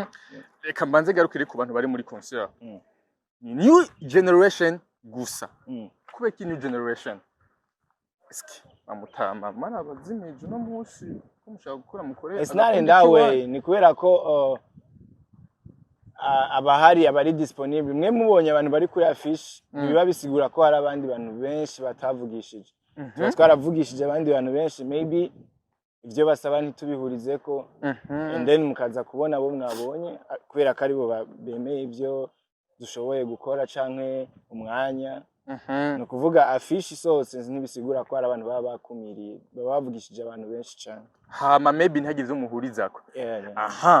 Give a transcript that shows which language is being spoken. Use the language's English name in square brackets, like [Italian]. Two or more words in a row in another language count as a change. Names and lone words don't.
[Rundi] Reka mbanze garukire ku bantu bari muri concert. Ni [English] new generation [Rundi] gusa. Kubera ki [English] new generation? [Rundi] Eski amutama mana bazimeje no munsi ko mushaka gukora mukore. [English] It's not in that way. [Rundi] Ni kubera ko abahari abari disponible mwe mubonye abantu bari kuri affiche biba bisigura ko hari abandi bantu benshi batavugishije. Twaravugishije abandi bantu benshi maybe ivyo basaba ntitubihurize ko [English] and then [Rundi] mukaza kubona abo mwabonye kubera ko aribo bemeye ivyo dushoboye gukora canke umwanya. No kuvuga affiche sose ntibisigura ko hari abantu baba bakumiriye baba bavugishije abantu benshi cyane. Hama maybe ntagize umuhurizako. Aha.